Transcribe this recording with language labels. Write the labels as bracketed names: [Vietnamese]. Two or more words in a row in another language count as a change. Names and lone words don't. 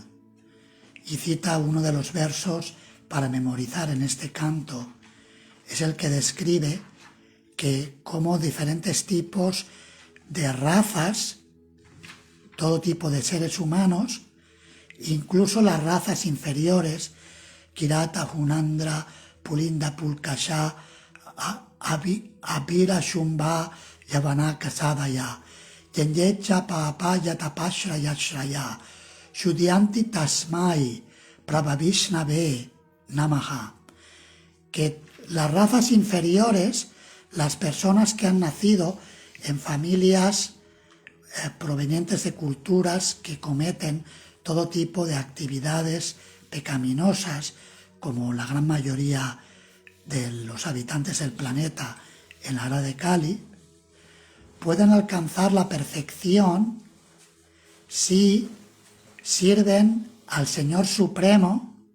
[Spanish] Y cita uno de los versos para memorizar en este canto. Es el que describe que como diferentes tipos de razas, todo tipo de seres humanos, incluso las razas inferiores, [Sanskrit] किरात, हूणान्ध्र, पुलिन्द, पुल्कशा, आभीर, शुम्भा, यवना, खसादय, येऽन्ये च, पापा, यदपाश्रय, आश्रया, शुध्यन्ति तस्मै, प्रभविष्णवे, नमः. [Spanish] Que las razas inferiores, las personas que han nacido en familias provenientes de culturas que cometen todo tipo de actividades pecaminosas, como la gran mayoría de los habitantes del planeta en la era de Kali, pueden alcanzar la perfección si sirven al Señor Supremo,